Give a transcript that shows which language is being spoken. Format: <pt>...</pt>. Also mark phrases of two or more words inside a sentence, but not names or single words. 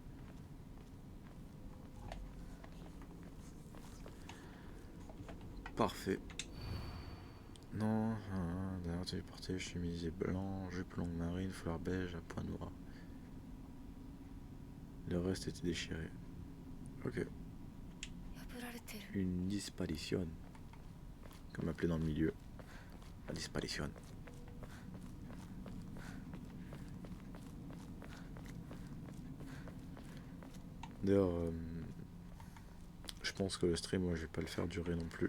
<fr>Parfait. Non, d'ailleurs, téléporté, chemise blanc, jupe longue marine, fleur beige à point noir. Le reste était déchiré. Ok.</fr> <ja>破られてる。</ja> <fr>Une disparition. Comme appelé dans le milieu. La disparition. D'ailleurs, je pense que le stream, moi, je vais pas le faire durer non plus.</fr>